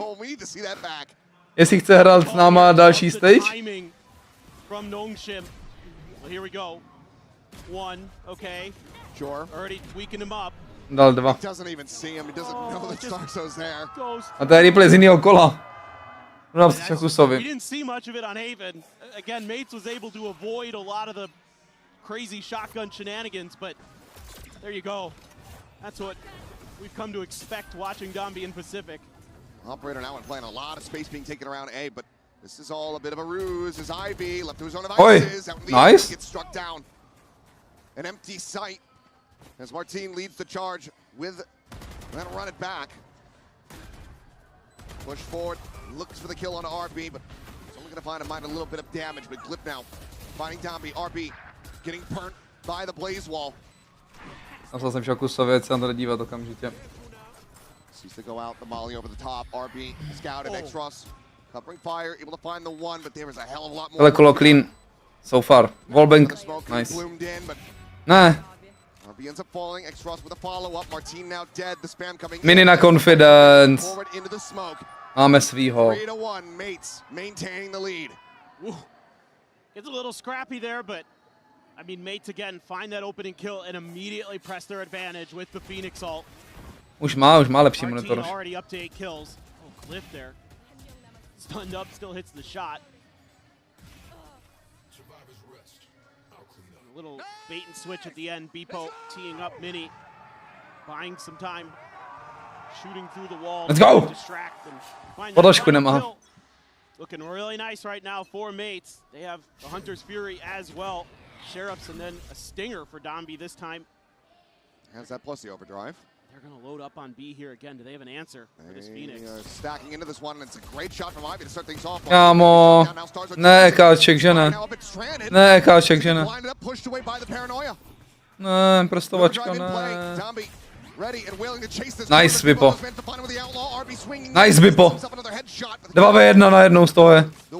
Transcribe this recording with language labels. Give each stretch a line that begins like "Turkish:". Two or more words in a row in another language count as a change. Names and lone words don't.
Czech: Jestli chce hrát s náma další stage? Dal 2. A to je replay z jiného kola. Napsat šakusovi.
English: Crazy shotgun shenanigans, but there you go. That's what we've come to expect watching Domby in Pacific. Operator now and playing a lot of space being taken around A, but this is all a bit of a ruse as IB left to his own devices. Out in the Nice. gets struck down. An empty sight as Marteen leads the charge with that'll run it back. Push forward, looks for the kill on RB, but it's only going to find a mind a little bit of damage. But Glip now finding Domby. RB getting burnt by the blaze wall.
Czech: Napsal jsem šakusovi, ať se na to dívat okamžitě.
English: Sees to go out the molly over the top. RB scouted X-Ross covering fire, able to find the one, but there is a hell of a lot more.
Czech: Tohle kolo clean so far. Wallbang, nice. Ne.
English: RB ends up falling. X-Ross with a follow-up. Marteen now dead. The spam coming.
Czech: Minny na confidence.
English: Forward into the smoke.
Czech: Máme svýho.
English: 3-1. Mates maintaining the lead. It's a little scrappy there, but I mean, Mates again find that opening kill and immediately press their advantage with the Phoenix ult.
Czech: Už má lepší monitor.
English: Marteen already up to 8 kills. Oh, Cliff there. Stunned up, still hits the shot. A little bait and switch at the end. Beepo teeing up Minny, buying some time, shooting through the wall. Let's go! Distract and find
Czech: Podložku
English: that
Czech: nemá.
English: kill. Looking really nice right now for Mates. They have the Hunter's Fury as well. Sheriffs and then a stinger for Domby this time. Has that plus the overdrive. They're going to load up on B here again. Do they have an answer for this Phoenix? Stacking into this one, and it's a great shot from Ivy to start things off.
Czech: Kámo. Ne, Ekáček, že ne. Ne, Ekáček, že ne. Ne, prostovačka, ne. Nice, Vipo. Nice, Vipo. 2v1 na jednou z toho je.